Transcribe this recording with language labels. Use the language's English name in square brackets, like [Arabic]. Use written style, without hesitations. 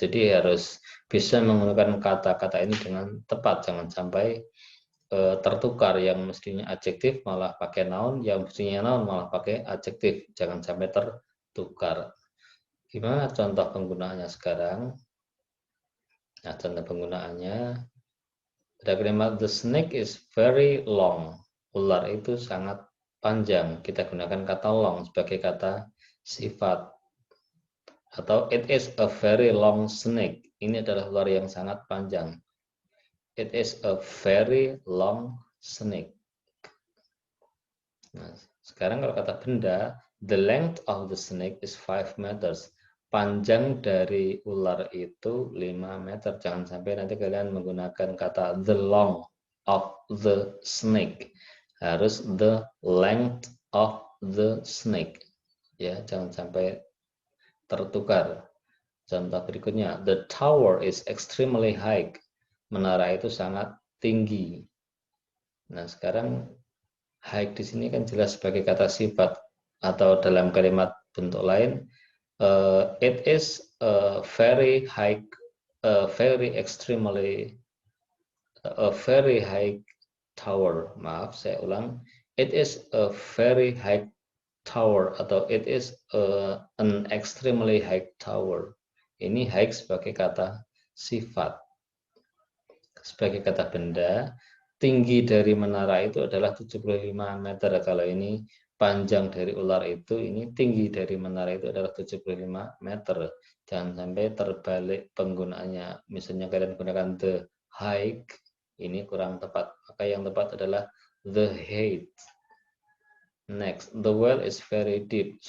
[Indonesian] Jadi harus bisa menggunakan kata-kata ini dengan tepat, jangan sampai tertukar, yang mestinya adjektif malah pakai noun, yang mestinya noun malah pakai adjektif, jangan sampai tertukar. Gimana contoh penggunaannya sekarang? Nah, contoh penggunaannya ada kalimat [English] the snake is very long. [Indonesian] Ular itu sangat panjang. Kita gunakan kata long sebagai kata sifat. Atau [English] it is a very long snake. [Indonesian] Ini adalah ular yang sangat panjang. [English] It is a very long snake. [Indonesian] Nah, sekarang kalau kata benda, [English] the length of the snake is 5 meters. [Indonesian] Panjang dari ular itu 5 meter. Jangan sampai nanti kalian menggunakan kata [English] the long of the snake. [Indonesian] Harus [English] the length of the snake. [Indonesian] Ya, jangan sampai tertukar. Contoh berikutnya, [English] the tower is extremely high. [Indonesian] Menara itu sangat tinggi. Nah, sekarang high di sini kan jelas sebagai kata sifat, atau dalam kalimat bentuk lain, [English] it is a very high, a very extremely, a very high tower. [Indonesian] Maaf, saya ulang. [English] It is a very high tower, [Indonesian] atau [English] it is an extremely high tower. [Indonesian] Ini high sebagai kata sifat. Sebagai kata benda, tinggi dari menara itu adalah 75 meter. Kalau ini panjang dari ular itu, ini tinggi dari menara itu adalah 75 meter. Jangan sampai terbalik penggunaannya. Misalnya kalian gunakan [English] the height, [Indonesian] ini kurang tepat. Maka yang tepat adalah [English] the height. Next, the well is very deep.